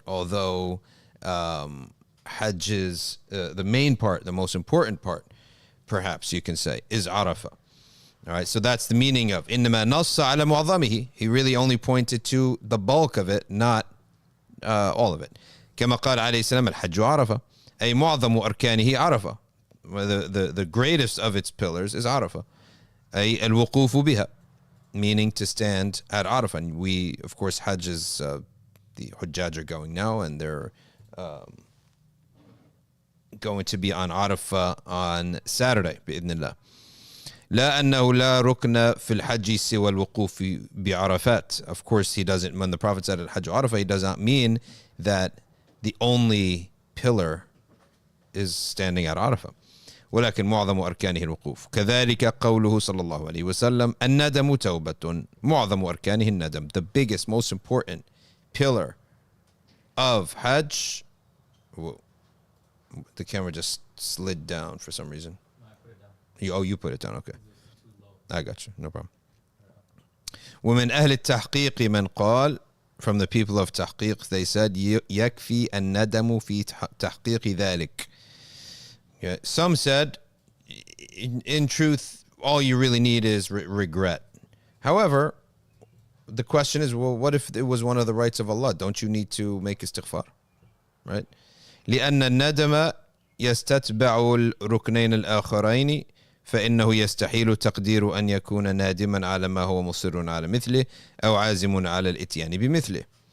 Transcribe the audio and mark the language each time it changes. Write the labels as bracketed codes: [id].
[en] Although Hajj is the main part, the most important part, perhaps you can say, is Arafah. All right, so that's the meaning of [ar] إِنَّمَا نَصَّ عَلَى مُعظَمِهِ. [en] He really only pointed to the bulk of it, not all of it. [ar] كما قال عليه السلام الحج عرفة أي معظم أركانه عرفة. [en] The greatest of its pillars is Arafah. [ar] أي الوقوف بها, [en] meaning to stand at Arafah. And we, of course, Hajj is, the Hujjaj are going now, and they're going to be on Arafah on Saturday, بإذن الله. [ar] لا أنه لا ركن في الحج سوى الوقوف بعرفات. [en] Of course, he doesn't, when the Prophet said [ar] الحج عرفة, [en] he does not mean that the only pillar is standing at Arafah. [ar] ولكن معظم أركانه الوقوف. كذلك قوله صلى الله عليه وسلم الندم توبة. معظم أركانه الندم. [en] The biggest, most important pillar of Hajj. Whoa. The camera just slid down for some reason. No, I put it down. You put it down. Okay. I got you. No problem. [ar] ومن أهل التحقيق من قال, [en] from the people of tahqiq, they said [ar] يكفي الندم في تحقيق ذلك. [en] Okay. Some said, in truth, all you really need is regret. However, the question is, well, what if it was one of the rights of Allah? Don't you need to make istighfar? Right? [ar] لأن الندم يستتبع الركنين الآخرين فإنه يستحيل تقدير أن يكون نادما على ما هو مصر على مثله أو عازم على الإتيان بمثله.